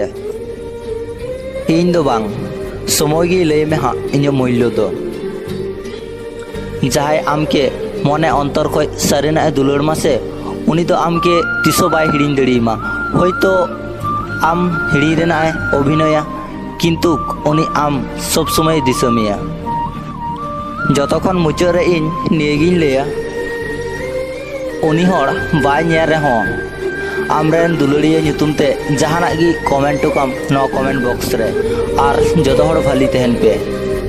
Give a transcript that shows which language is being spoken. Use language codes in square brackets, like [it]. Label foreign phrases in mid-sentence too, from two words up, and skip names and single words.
[sat] इन दो बांग समय गे लय में हाँ इन मूल्य दो जहाय आमके मने अंतर खय सारिना दुलाड़ मासे उनी दो आमके तीसो बाय हिड़िñ दड़िमा होयतो आम हिड़ी रेना अभिनया किंतु उनी आम [hi] सब समय [sat] दिसमिया। जतखन मुचाद रे इन नियगिñ लैया उनी हड़ बाय नेल रेहो आमरेन दुलाड़िया nyutum ते जहानाक गी कमेंट कम नो [en] comment box [sat] रे आर जतो हड़ भाली तहन पे।